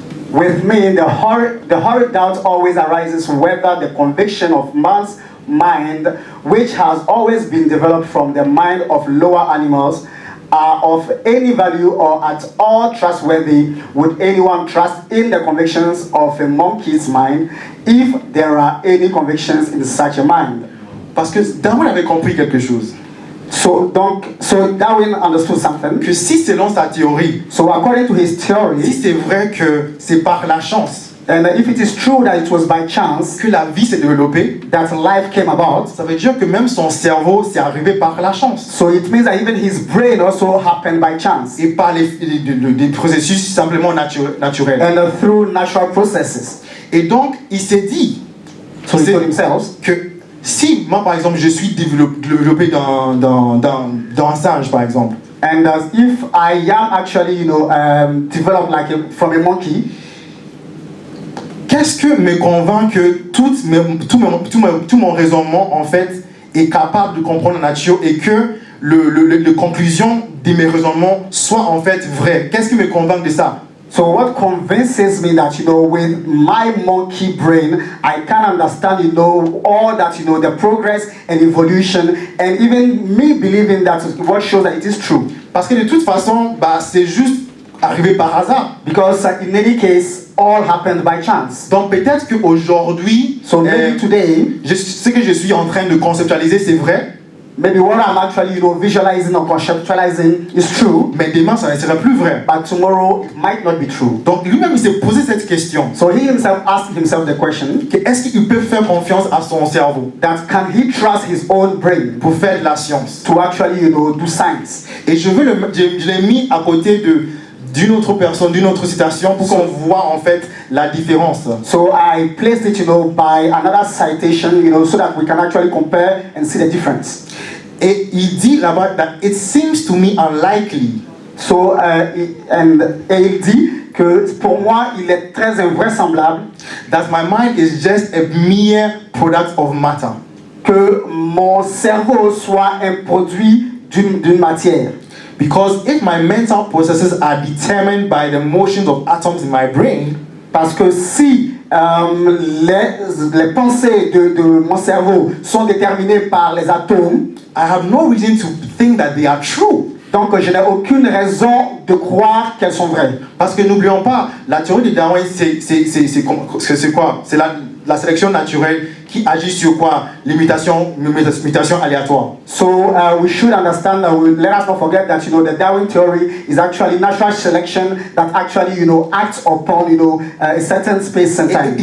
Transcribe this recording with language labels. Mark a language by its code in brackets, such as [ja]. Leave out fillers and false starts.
[en] With me, the horrid doubt always arises whether the conviction of man's mind, which has always been developed from the mind of lower animals, are of any value or at all trustworthy. Would anyone trust in the convictions of a monkey's mind if there are any convictions in such a mind? [fr] Parce que Darwin avait compris quelque chose. [en] So Darwin understood something. [fr] Que si selon sa théorie, [en] so according to his theory, [fr] si c'est vrai que c'est par la chance, [en] and if it is true that it was by chance [fr] que la vie s'est développée, [en] that life came about, [fr] ça veut dire que même son cerveau s'est arrivé par la chance. [en] So it means that even his brain also happened by chance. [fr] Et par des processus simplement naturels. [en] And through natural processes. [fr] Et donc il s'est dit, [en] so he told himself, [fr] que si moi par exemple je suis développé dans un singe par exemple, [en] and if I am actually developed from a monkey, [fr] qu'est-ce que me convainc que tout mon raisonnement en fait est capable de comprendre la nature et que les conclusions de mes raisonnements soient en fait vraies. Qu'est-ce qui me convainc de ça? [en] So what convinces me that, with my monkey brain, I can understand, all that, the progress and evolution, and even me believing that what shows that it is true. [fr] Parce que de toute façon, c'est juste arrivé par hasard. [en] Because in any case, all happened by chance. [fr] Donc peut-être qu'aujourd'hui, [en] So maybe today, [fr] ce que je suis en train de conceptualiser, c'est vrai. [en] Maybe what I'm actually, visualizing or conceptualizing is true. [fr] Mais demain, ça ne sera plus vrai. [en] But tomorrow, it might not be true. [fr] Donc lui-même, il s'est posé cette question. [en] So he himself asked himself the question. [fr] Est-ce qu'il peut faire confiance à son cerveau? [en] That can he trust his own brain? [fr] Pour faire de la science. [en] To actually, do science. [fr] Et je l'ai mis à côté d'une autre personne, d'une autre citation pour qu'on voit en fait la différence. [en] So I placed it, by another citation, so that we can actually compare and see the difference. [fr] Et il dit là-bas [en] that it seems to me unlikely. [fr] So et il dit que pour moi il est très invraisemblable [en] that my mind is just a mere product of matter. [fr] Que mon cerveau soit un produit d'une matière. [en] Because if my mental processes are determined by the motions of atoms in my brain, [fr] parce que si les pensées de mon cerveau sont déterminées par les atomes, [en] I have no reason to think that they are true. [fr] Donc je n'ai aucune raison de croire qu'elles sont vraies. Parce que n'oublions pas, la théorie de Darwin, c'est quoi? C'est la sélection naturelle qui agit sur quoi? L'imitation aléatoire. [en] So we should understand that let us not forget that the Darwin theory is actually natural selection that actually acts upon a certain space and time.